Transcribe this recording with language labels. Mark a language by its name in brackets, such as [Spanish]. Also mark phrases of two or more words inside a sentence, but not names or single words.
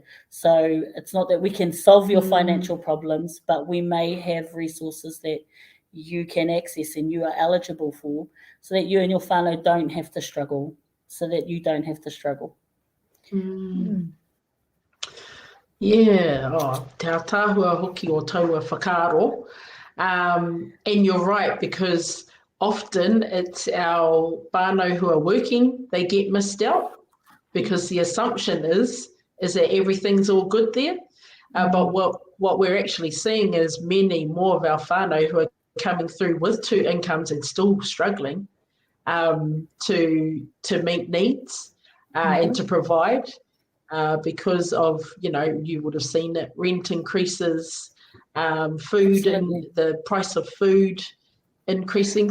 [English] So it's not that we can solve your financial problems, but we may have resources that you can access and you are eligible for, so that you and your whānau don't have to struggle, Yeah, [Māori] te tāhua hoki o taua whakaaro. [English] And you're right, because often it's our whānau who are working, they get missed out, because the assumption is that everything's all good there. But what we're actually seeing is many more of our whānau who are coming through with 2 incomes and still struggling to meet needs and to provide because of, you would have seen it, rent increases, food and the price of food increasing.